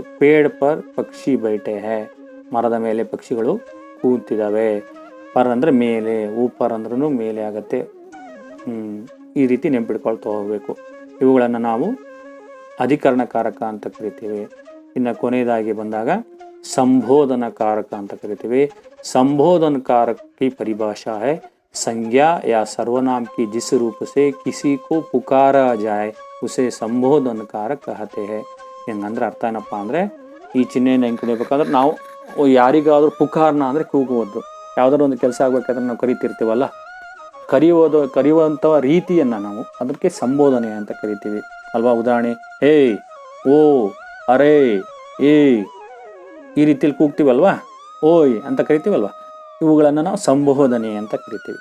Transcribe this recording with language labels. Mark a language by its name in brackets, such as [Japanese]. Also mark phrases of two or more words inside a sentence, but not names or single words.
[Hindi] पेड़ पर पक्षी बैठे हैं, [Kannada] ಮರದ ಮೇಲೆ ಪಕ್ಷಿಗಳು ಕೂತಿದ್ದಾವೆ. ಪರ್ ಅಂದರೆ ಮೇಲೆ, ಊಪರ್ ಅಂದ್ರೂ ಮೇಲೆ ಆಗತ್ತೆ. ಈ ರೀತಿ ನೆನ್ಪಿಡ್ಕೊಳ್ತಾ ಹೋಗಬೇಕು. ಇವುಗಳನ್ನು ನಾವು ಅಧಿಕರಣ ಕಾರಕ ಅಂತ ಕರಿತೀವಿ. ಇನ್ನು ಕೊನೆಯದಾಗಿ ಬಂದಾಗ ಸಂಬೋಧನ ಕಾರಕ ಅಂತ ಕರಿತೀವಿ. [Hindi] संबोधन कारक की परिभाषा है संज्ञा या सर्वनाम की जिस रूप से किसी को पुकारा जाए उसे संबोधन कारक कहते हैं. [Kannada] ಹೆಂಗಂದ್ರೆ ಅರ್ಥ ಏನಪ್ಪ ಅಂದರೆ, ಈ ಚಿಹ್ನೆಯನ್ನು ಹೆಂಗೆ ಕಲಿಯಬೇಕಾದ್ರೆ ನಾವು ಯಾರಿಗಾದ್ರೂ ಪುಕಾರ್ನ ಅಂದರೆ ಕೂಗುವುದು, ಯಾವುದಾದ್ರು ಒಂದು ಕೆಲಸ ಆಗ್ಬೇಕಾದ್ರೆ ನಾವು ಕರಿತಿರ್ತೀವಲ್ಲ, ಕರೆಯುವಂಥ ರೀತಿಯನ್ನು ನಾವು ಅದಕ್ಕೆ ಸಂಬೋಧನೆ ಅಂತ ಕರಿತೀವಿ ಅಲ್ವಾ. ಉದಾಹರಣೆ, ಹೇ, ಓ, ಅರೇ, ಏ, ಈ ರೀತಿಯಲ್ಲಿ ಕೂಗ್ತೀವಲ್ವಾ, ಓಯ್ ಅಂತ ಕರಿತೀವಲ್ವ, ಇವುಗಳನ್ನು ನಾವು ಸಂಬೋಧನೆ ಅಂತ ಕರಿತೀವಿ.